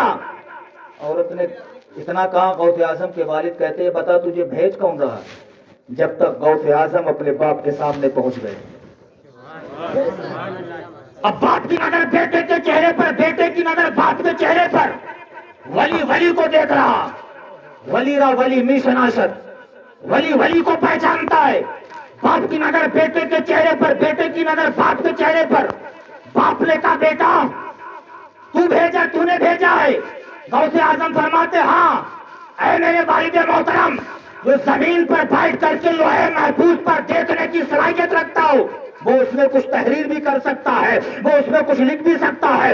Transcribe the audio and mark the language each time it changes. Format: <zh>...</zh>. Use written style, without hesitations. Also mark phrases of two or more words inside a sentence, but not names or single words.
<ur>عورت نے اتنا کہا، غوث اعظم کے والد کہتے ہیں بتا تجھے بھیج کون رہا؟ جب تک غوث اعظم اپنے باپ کے سامنے پہنچ گئے، اب باپ کی نظر بیٹے کے چہرے پر، بیٹے کی نظر باپ کے چہرے پر، ولی ولی کو دیکھ رہا،</ur> <fa>ولی را ولی می شناسد،</fa> <ur>ولی ولی کو پہچانتا ہے، باپ کی نظر بیٹے کے چہرے پر، بیٹے کی نظر باپ کے چہرے پر۔ باپ نے کہا بیٹا تو نے بھیجا ہے؟ غوث اعظم فرماتے ہاں اے میرے والد محترم، جو زمین پر بیٹھ کر کے لوح محفوظ پر دیکھنے کی صلاحیت رکھتا ہو وہ اس میں کچھ تحریر بھی کر سکتا ہے، وہ اس میں کچھ لکھ بھی سکتا ہے۔</ur>